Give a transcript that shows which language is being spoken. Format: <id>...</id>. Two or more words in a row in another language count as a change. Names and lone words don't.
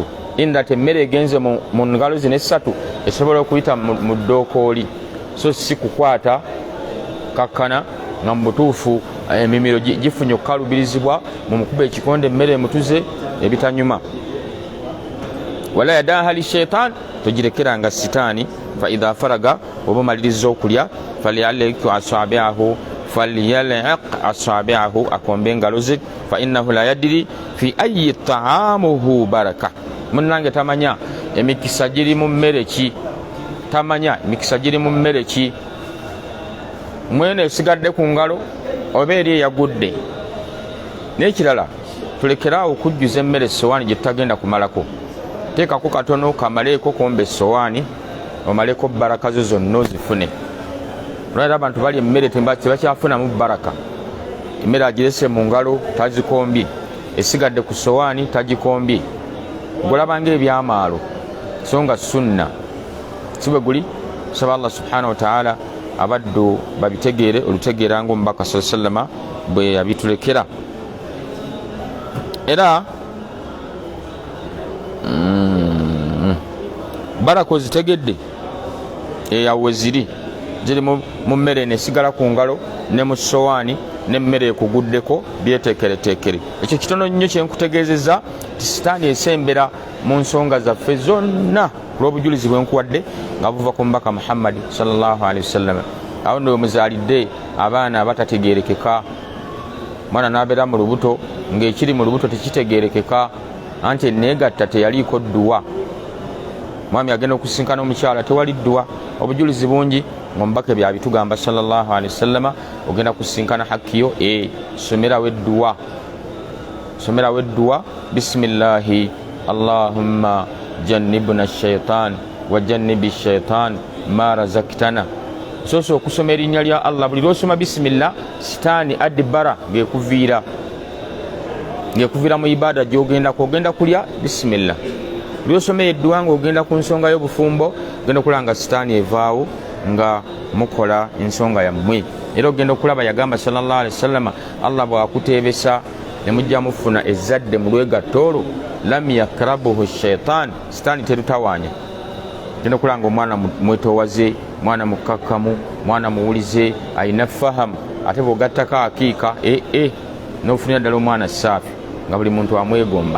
<lg>Indate emmere egenze mu ngalo zino essatu esobola okuyita mu ddookooli, so si kukwata kakkana nga mu butuufu emimiro gifunye okukalubirizibwa mu mukuba ekikonde emmere emutuze ebitanyuma.</lg> <ar>ولا يدعها للشيطان,</ar> <lg>togirekeranga sitaani.</lg> <ar>فإذا فرغ,</ar> <lg>oba maliriza okulya,</lg> <ar>فليلعق أصابعه,</ar> <lg>akombe engalo ze.</lg> <ar>فإنه لا يدري في أي طعامه البركة,</ar> <lg>munnange tamanya emikisa giri mu mmere ki, mwene esigadde ku ngalo oba eri eyagudde. N'ekirala tulekeraawo okujjuza emmere essowaani gye tutagenda kumalako. Teekako katono kamaleeko komba essowaani, omaleko baraka zo zonna ozifune. Olwaliro abantu bali emmere tebakyafunamu baraka. Emmere agirese mu ngalo tagikombye, esigadde ku ssowaani tagikombye. Golabanga ebyamaalo so nga sunna si bwe guli. Tusaba Allah</lg> <ar>سبحانه وتعالى</ar> <lg>abaddu babitegeere olutegeera ng'omubaka</lg> <ar>صلى الله عليه وسلم</ar> <lg>bwe yabitulekera. Era baraka ozitegedde eyawe ziri mu mmere nesigala ku ngalo ne mu ssowaani n'emmere ekuguddeko byeteekereteekere. Ekyo kitono nnyo kyenkutegeezezza ti sitaani esembera mu nsonga zaffe zonna olw'obujulizi bwenkuwadde nga buva ku mubaka Muhammad</lg> <ar>صلى الله عليه وسلم.</ar> <lg>Awo nno muzaalidde abaana abatategeerekeka, mwana n'abeera mu lubuto ng'ekiri mu lubuto tekitegeerekeka, anti enneegatta teyaliiko dduwa. Mwami agenda okusinkana omukyala tewali dduwa, obujulizi bungi ng'omubaka byabitugamba</lg> <ar>صلى الله عليه وسلم.</ar> <lg>Ogenda kusinkana hakkiyo, somerawo edduwa,</lg> <ar>بسم الله اللهم جنبنا الشيطان وجنب الشيطان ما رزقتنا.</ar> <lg>Soso okusoma erinnya lya Allah, buli lwosoma bisimillah sitaani adibara ng'ekuviira mu ibada gy'ogenda kulya bisimillah. Buli lwosoma edduwa ng'ogenda ku nsonga y'obufumbo ogenda okulanga sitaani evaawo nga mukola ensonga yammwe. Era ogenda okulaba yagamba</lg> <ar>صلى الله عليه وسلم,</ar> <lg>Allah bw'akuteebesa ne mujja mufuna ezzadde mu lwegatta olwo,</lg> <ar>لم يقربه شيطان,</ar> <lg>sitaani terutawaanya. Genda okulanga omwana mwetowaze, mwana mukkakkamu, mwana muwulize, ayina fahamu, ate bw'ogattako akiika n'ofunira ddala omwana saafi nga buli muntu amwegomba.</lg>